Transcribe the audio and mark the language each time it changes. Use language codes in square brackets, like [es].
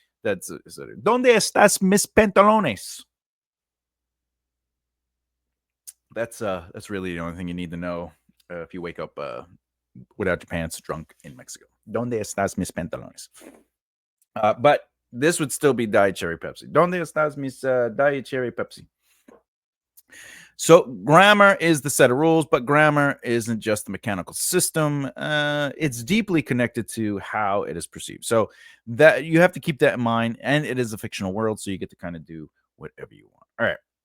[en] That's [es] ¿Dónde estás mis pantalones? [en] That's really the only thing you need to know if you wake up without your pants, drunk in Mexico. [es] ¿Dónde estás mis pantalones? [en] But this would still be Diet Cherry Pepsi. [es] ¿Dónde estás mis Diet Cherry Pepsi? [en] So grammar is the set of rules, but grammar isn't just the mechanical system. It's deeply connected to how it is perceived. So that you have to keep that in mind. And it is a fictional world, so you get to kind of do whatever you want. All right.